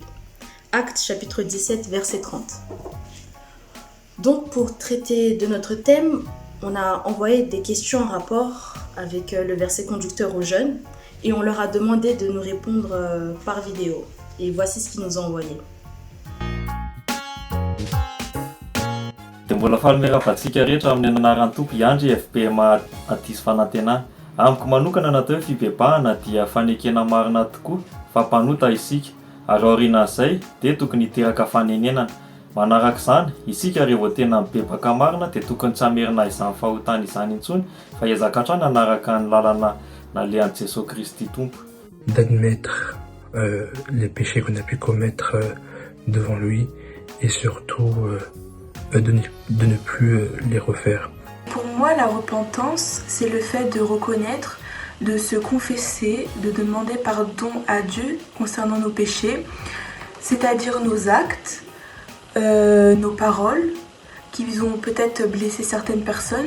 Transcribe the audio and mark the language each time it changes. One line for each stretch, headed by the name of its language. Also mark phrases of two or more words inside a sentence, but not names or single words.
French: Actes chapitre 17, verset 30. Donc pour traiter de notre thème, on a envoyé des questions en rapport avec le verset conducteur aux jeunes et on leur a demandé de nous répondre par vidéo. Et voici ce qu'ils nous ont envoyé.
Malagasy: Dia mbola faly miaravantsika rehetra amin'ny anaran'ny Tompo Iandry FPMA Atisy Fanantenana. Amiko manokana natao hoe fibebahana dia fanekena marina tokoa fampanota isika. Ary aorian'izay dia tokony hiteraka fanenenana. Manaraka izany, isika rehefa tena mibebaka marina dia tokony tsy hamerina izany fahotana izany intsony fa hiezaka hatrany hanaraka ny lalana nalehan'i Jesosy Kristy Tompo.
French: D'admettre les péchés qu'on a pu commettre devant lui et surtout de ne plus les refaire. Pour moi, la repentance, c'est le fait de reconnaître, de se confesser, de demander pardon à Dieu concernant nos péchés, c'est-à-dire nos actes, nos paroles, qui ont peut-être blessé certaines personnes.